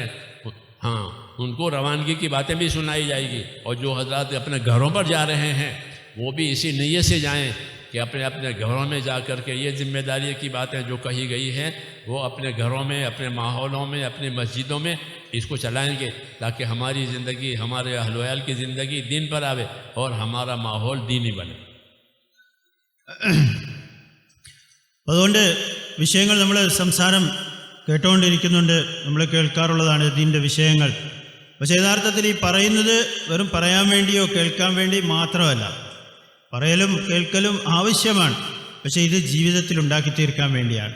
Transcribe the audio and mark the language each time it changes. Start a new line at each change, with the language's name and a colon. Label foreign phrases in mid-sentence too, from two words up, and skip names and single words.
Urdu: ہاں، ان کو روانگی کی باتیں بھی سنائی جائے گی، اور جو حضرات اپنے گھروں پر جا رہے ہیں وہ بھی اسی نیت سے جائیں کہ اپنے اپنے گھروں میں جا کر کے یہ ذمہ داری کی باتیں جو کہی گئی ہیں وہ اپنے گھروں میں، اپنے ماحولوں میں، اپنی مسجدوں میں اس کو چلائیں گے، تاکہ ہماری زندگی، ہمارے اہل و عیال کی زندگی دین پر آوے اور ہمارا ماحول دینی بنے.
Malayalam: അതുകൊണ്ട് വിഷയങ്ങൾ നമ്മൾ സംസാരം കേട്ടുകൊണ്ടിരിക്കുന്നുണ്ട്, നമ്മൾ കേൾക്കാറുള്ളതാണ് ഇതിൻ്റെ വിഷയങ്ങൾ. പക്ഷേ യഥാർത്ഥത്തിൽ ഈ പറയുന്നത് വെറും പറയാൻ വേണ്ടിയോ കേൾക്കാൻ വേണ്ടി മാത്രമല്ല. പറയലും കേൾക്കലും ആവശ്യമാണ്, പക്ഷേ ഇത് ജീവിതത്തിൽ ഉണ്ടാക്കി തീർക്കാൻ വേണ്ടിയാണ്.